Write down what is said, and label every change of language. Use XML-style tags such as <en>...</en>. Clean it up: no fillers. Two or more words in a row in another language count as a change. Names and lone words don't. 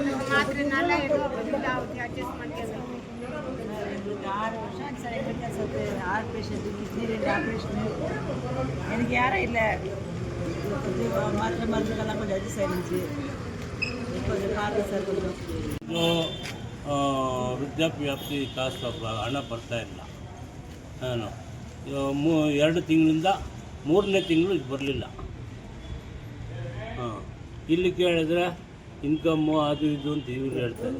<ta>மாத்திரை நல்லா ஏதோ இதாகுது, அட்ஜஸ்ட் பண்ணிக்கிறோம். 6 வருஷம் சார். ஹார்ட் பேஷண்ட்டு, கிட்னி ஆப்ரேஷனு, எனக்கு யாரும் இல்லை. மாத்திரை மருந்துக்கெல்லாம் கொஞ்சம் அட்ஜஸ்ட் ஆகிருந்துச்சு. கொஞ்சம் பாருங்க சார். கொஞ்சம்</ta> <kn>ವೃದ್ಧಾಪ್ಯವ್ಯಾಪ್ತಿ ಕಾಸು ಹಣ ಬರ್ತಾ ಇಲ್ಲ. 2 ತಿಂಗಳಿಂದ 3ನೇ ತಿಂಗಳು ಇದು ಬರಲಿಲ್ಲ. ಇಲ್ಲಿ ಕೇಳಿದ್ರೆ ಇನ್ಕಮ್ಮು ಅದು ಇದು ಅಂತ ಇವ್ರು ಹೇಳ್ತಾರೆ.</kn>